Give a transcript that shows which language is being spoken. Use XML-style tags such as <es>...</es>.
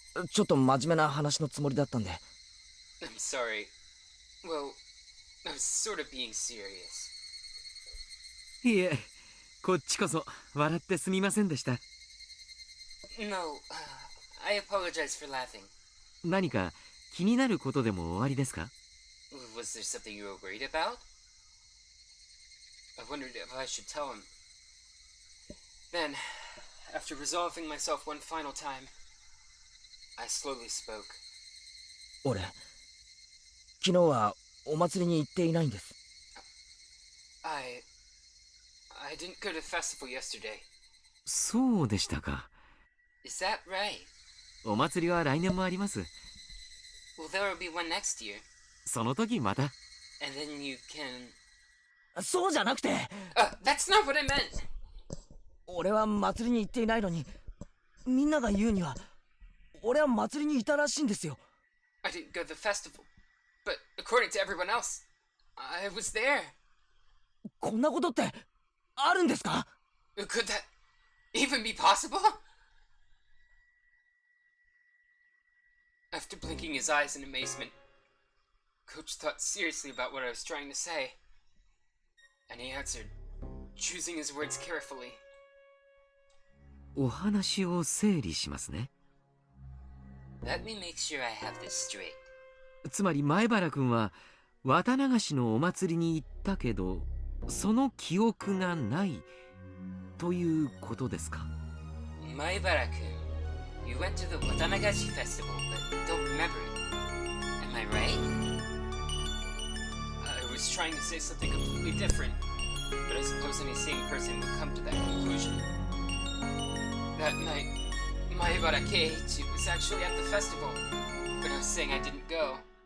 <ja>ちょっと真面目な話のつもりだったんで。</ja> <en>I'm sorry. Well, I was sort of being serious. う。</en> <ja>いえ、こっちこそ笑ってすみませんでした。</ja> <en>No, I apologize for laughing.</en> <ja>何か気になることでもおありですか？</ja> <en>Was there something you were worried about? I wondered if I should tell him. Then, after resolving myself one final time, I slowly spoke.</en> <ja>俺、昨日はお祭りに行っていないんです。</ja> <en>I didn't go to the festival yesterday.</en> <ja>そうでしたか。</ja> <en>Is that right?</en> <ja>お祭りは来年もあります。</ja> <en>Well, there will be one next year.</en> <ja>その時また。</ja> <en>And then you can...</en> <ja>そうじゃなくて、</ja> <en>that's not what I meant!</en> <ja>俺は祭りに行っていないのに、みんなが言うには、俺は祭りにいたらしいんですよ。</ja> <en>I didn't go to the festival. But according to everyone else, I was there.</en> <ja>こんなことってあるんですか？</ja> <en>Could that even be possible? After blinking his eyes in amazement, Coach thought seriously about what I was trying to say. And he answered, choosing his words carefully.</en> <ja>お話を整理しますね。</ja> <en>Let me make sure I have this straight.</en> <ja>つまり前原くんは綿流しのお祭りに行ったけどその記憶がないということですか？</ja> <en>Maibara-kun, you went to the Watanagashi festival but don't remember it. Am I right? I was trying to say something completely different, but I suppose any sane person would come to that conclusion. That night, Maibara Keiichi was actually at the festival, but I was saying I didn't go.</en>